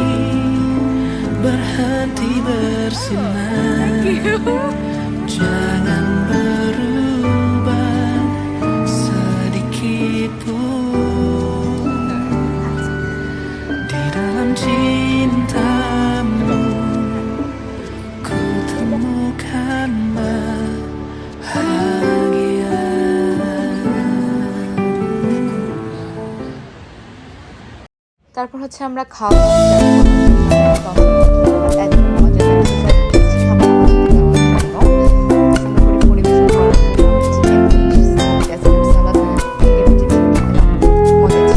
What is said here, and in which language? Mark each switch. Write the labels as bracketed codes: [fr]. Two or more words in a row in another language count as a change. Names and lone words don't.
[id] berhenti bersinar, jangan berubah sedikit pun di dalam cintamu. Ku temukan bahagia. [bn] তারপর হচ্ছে আমরা খাওয়া এত মজা লাগছে, খাবার পরিবেশন করার মজা ছিল।